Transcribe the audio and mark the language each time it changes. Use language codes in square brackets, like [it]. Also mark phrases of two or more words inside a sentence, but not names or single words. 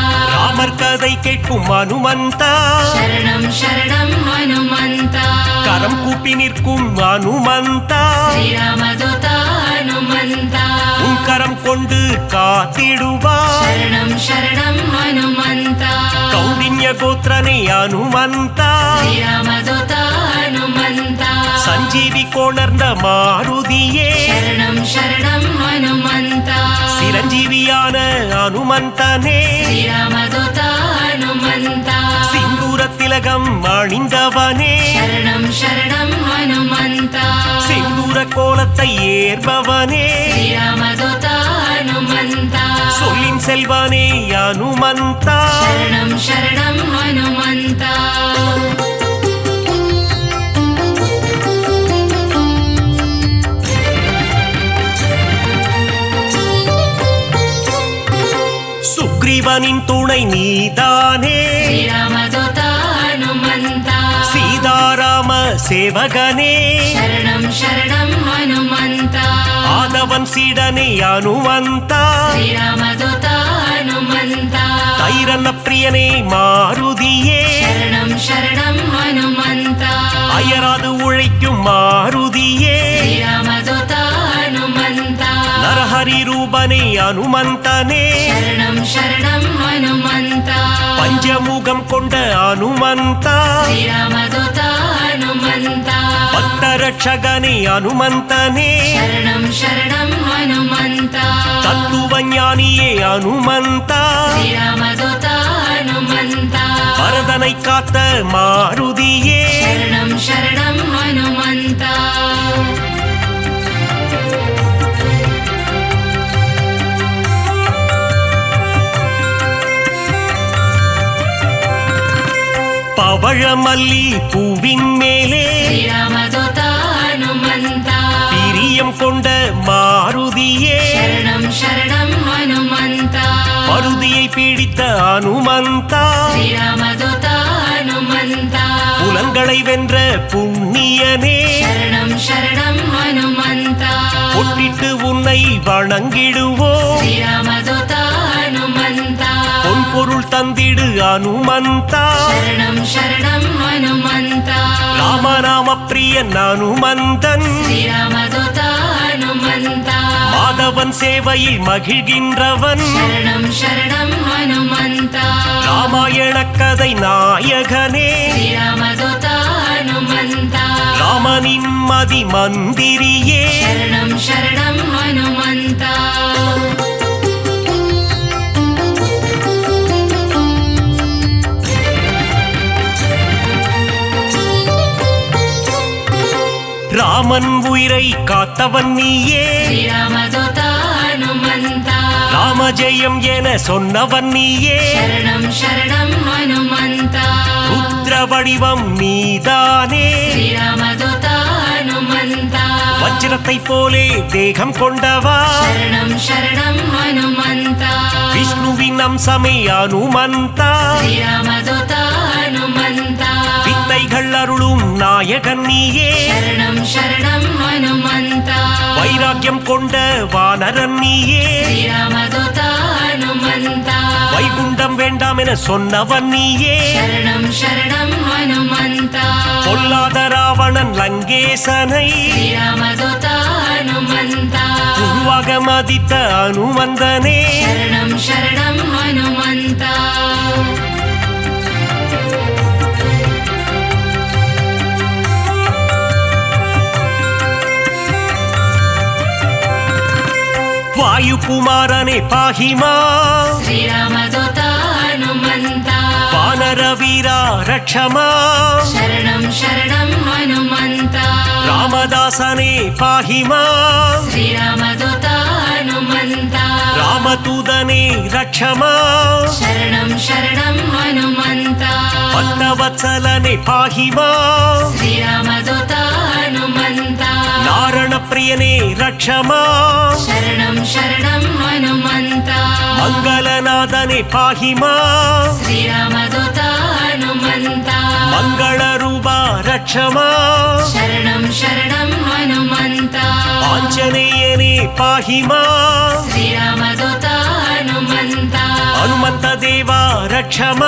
[ta] ராமர் கதை கேட்கும் அனுமந்தா [sa] शरणं शरणं हनुमन्ता [ta] கரம் கூப்பி நிற்கும் அனுமந்தா [sa] श्रीरामदूता हनुमन्ता [ta] உன் கரம் கொண்டு காத்திடுவார் [sa] शरणं शरणं हनुमन्ता [ta] கௌண்டின்ய கோத்திரனே அனுமந்தா [sa] श्रीरामदूता हनुमन्ता [ta] சஞ்சீவி கோணர்ந்த மாருதியே [sa] शरणं शरणं हनुमन्ता [ta] சிரஞ்சீவியான அனுமந்தனே [sa] श्रीरामदूता हनुमन्ता [ta] சிந்தூர திலகம் அணிந்தவனே [sa] शरणं शरणं हनुमन्ता [ta] சிந்தூர கோலத்தை ஏற்பவனே [sa] श्रीरामदूता हनुमन्ता [ta] சொல்லின் செல்வனே அனுமந்தா [sa] शरणं शरणं हनुमन्ता [ta] சுக்ரீவனின் துணை நீதானே [sa] श्रीरामदूता हनुमन्ता [ta] சீதாராம சேவகனே [sa] शरणं शरणं हनुमन्ता [ta] ஆதவன் சீடனே அனுமந்தா [sa] श्रीरामदूता हनुमन्ता [ta] தைரன பிரியனே மாருதியே [sa] शरणं शरणं हनुमन्ता [ta] அயராது உழைக்கும் மாருதியே [sa] श्रीरामदूता हनुमन्ता [ta] நரஹரி ரூபனே அனுமந்தனே [sa] शरणं शरणं हनुमन्ता [ta] பஞ்சமுகம் கொண்ட அனுமந்தா [sa] श्रीरामदूता हनुमन्ता [ta] பக்தரட்சகனே அனுமந்தனே [sa] शरणं शरणं हनुमन्ता [ta] தத்துவ ஞானியே அனுமந்தா [sa] श्रीरामदूता हनुमन्ता [ta] பரதனை காத்த மாருதியே [sa] शरणं शरणं हनुमन्ता [ta] பவழமல்லி பூவின் மேலே [sa] श्रीरामदूता हनुमन्ता [ta] பிரியம் கொண்ட மாருதியே [sa] शरणं शरणं हनुमन्ता [ta] மருதியை பிடித்த அனுமந்தா [sa] श्रीरामदूता हनुमन्ता [ta] புலங்களை வென்ற புண்ணியனே [sa] शरणं शरणं हनुमन्ता [ta] பொட்டிட்டு உன்னை வணங்கிடுவோ [sa] श्रीरामदूता हनुमन्ता [ta] பொன் பொருள் தந்திடு அனுமந்தா [sa] शरणं शरणं हनुमन्ता [ta] ராமநாம பிரியன் அனுமந்தன் [sa] श्रीरामदूता हनुमन्ता [ta] மாதவன் சேவையில் மகிழ்கின்றவன் [sa] शरणं शरणं हनुमन्ता [ta] ராமாயண கதை நாயகனே [sa] श्रीरामदूता हनुमन्ता [ta] ராமனின் மதி மந்திரியே [sa] शरणं शरणं हनुमन्ता [ta] ராமன் உயிரை காத்தவன் நீயே [sa] श्रीरामदूता हनुमन्ता [ta] ராமஜெயம் என சொன்னவன் நீயே [sa] शरणं शरणं हनुमन्ता [ta] ருத்ர வடிவம் நீதானே [sa] श्रीरामदूता हनुमन्ता [ta] வஜ்ரத்தை போலே தேகம் கொண்டவா [sa] शरणं शरणं हनुमन्ता [ta] விஷ்ணுவின் அம்சமே அனுமந்தா [sa] श्रीरामदूता हनुमन्ता [ta] வித்தைகள் அருளும் நாயகன் நீயே [sa] शरणं शरणं हनुमन्ता [ta] வைராக்கியம் கொண்ட வானரன் நீயே [sa] श्रीरामदूता हनुमन्ता [ta] வைகுண்டம் வேண்டாம் என சொன்னவன் நீயே [sa] शरणं शरणं हनुमन्ता [ta] பொல்லாத ராவணன் லங்கேசனை [sa] श्रीरामदूता हनुमन्ता [ta] உருவாக மதித்த அனுமந்தனே [sa] शरणं शरणं हनुमन्ता [ta] வாயுகுமாரனே பாஹிமா [sa] श्रीरामदूता हनुमन्ता [ta] வானர வீரா ரக்ஷமா [sa] शरणं शरणं हनुमन्ता [ta] ராமதாசனே பாஹிமா [sa] श्रीरामदूता हनुमन्ता [ta] ராமதூதனே ரக்ஷமா [sa] शरणं शरणं हनुमन्ता [ta] பக்தவத்சலனே பாஹிமா [sa] श्रीरामदूता हनुमन्ता [ta] நாரண பிரியனே ரக்ஷமா [sa] शरणं शरणं हनुमन्ता [ta] மங்களநாதனே பாஹிமா [sa] श्रीरामदूता हनुमन्ता [ta] மங்கள ரூபா ரக்ஷமா [sa] शरणं शरणं हनुमन्ता [ta] ஆஞ்சநேயனே பாஹிமா [sa] श्रीरामदूता हनुमन्ता [ta] ஹனுமந்த தேவா ரக்ஷமா